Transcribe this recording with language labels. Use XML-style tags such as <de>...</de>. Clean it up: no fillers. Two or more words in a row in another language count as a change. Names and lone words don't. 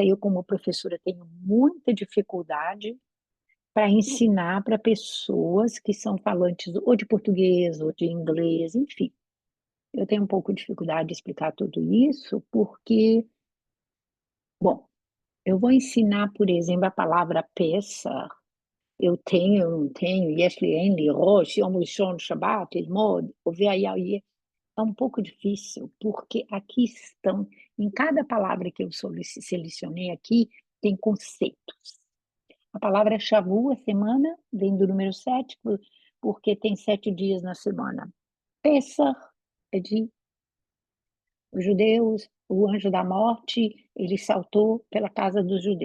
<pt>Eu, como professora, tenho muita dificuldade para ensinar para pessoas que são falantes ou de português ou de inglês, enfim. Eu tenho um pouco de dificuldade de explicar tudo isso porque, bom, eu vou ensinar, por exemplo, a palavra Pesach. Eu não tenho,</pt> <he>יש לי, אין לי, ראש, יום ראשון, שבת, ללמוד,</he> <pt>é um pouco difícil, porque aqui estão, em cada palavra que eu selecionei aqui, tem conceitos. A palavra Shavu, a semana, vem do número 7, porque tem 7 dias na semana. Pesach é de os judeus, o anjo da morte, ele saltou pela casa dos judeus.</pt>